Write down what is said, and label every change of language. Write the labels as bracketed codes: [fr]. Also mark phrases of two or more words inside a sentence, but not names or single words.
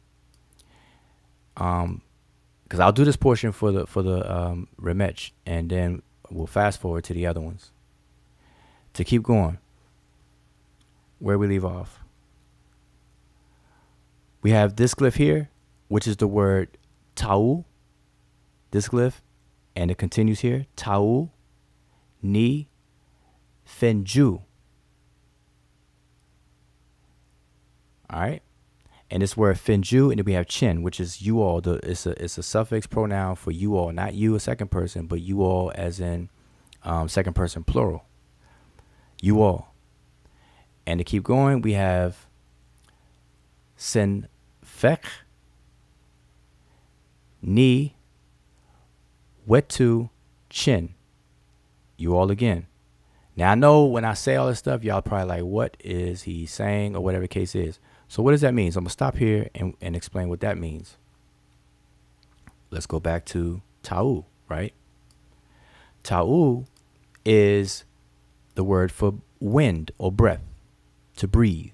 [en] Because I'll do this portion for the Remetch, and then we'll fast forward to the other ones. To keep going, where we leave off, we have this glyph here, which is the word tau, this glyph, and it continues here, [egy] tau, ni, fenju. [en] All right. And this word fenju, and then we have chin, which is you all. It's a suffix pronoun for you all, not you a second person, but you all as in second person plural. You all. And to keep going, we have [egy] sen fek, ni, wetu, [en] chin. You all again. Now I know when I say all this stuff, y'all probably like, what is he saying, or whatever the case is. So what does that mean? So I'm gonna stop here and explain what that means. Let's go back to tau, right? Tau is the word for wind or breath, to breathe.